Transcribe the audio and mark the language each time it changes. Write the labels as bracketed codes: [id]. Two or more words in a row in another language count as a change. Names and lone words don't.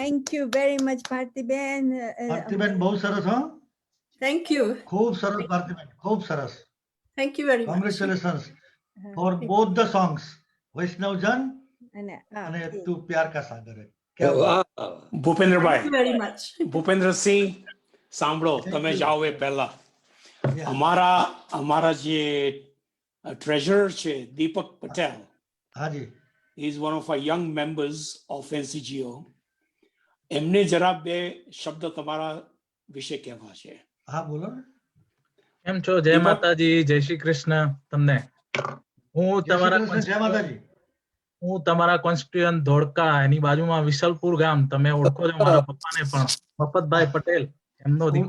[en] you very much, Bhartiben. [gu] ભારતીબેન બહુ સરસ હો. [en] Thank you. [gu] ખૂબ સરસ ભારતીબેન, ખૂબ સરસ. [en] Thank you very much. Congratulations for both the songs. [gu] વૈષ્ણવજન અને અને તું પ્યાર કા સાગર હે. [hi] क्या बात. [gu] ભૂપેન્દ્રભાઈ, [en] Thank you very much. [gu] ભૂપેન્દ્રસિંહ, સાંભળો, તમે જાઓ એ પહેલા અમારા જે ટ્રેઝરર છે દીપક પટેલ, હાજી, [en] is one of our young members of NCGO. [gu] એમને જરા બે શબ્દ તમારા વિશે કહેવા છે. હા બોલો ને. કેમ છો? જય માતાજી, જય શ્રી કૃષ્ણ તમને. હું તમારા કોન્સ્ટિટ્યુઅન્ટ ધોળકા, એની બાજુમાં વિસલપુર ગામ, તમે ઓળખો છો મારા પપ્પાને પણ, મફતભાઈ પટેલ, એમનો દીકરો.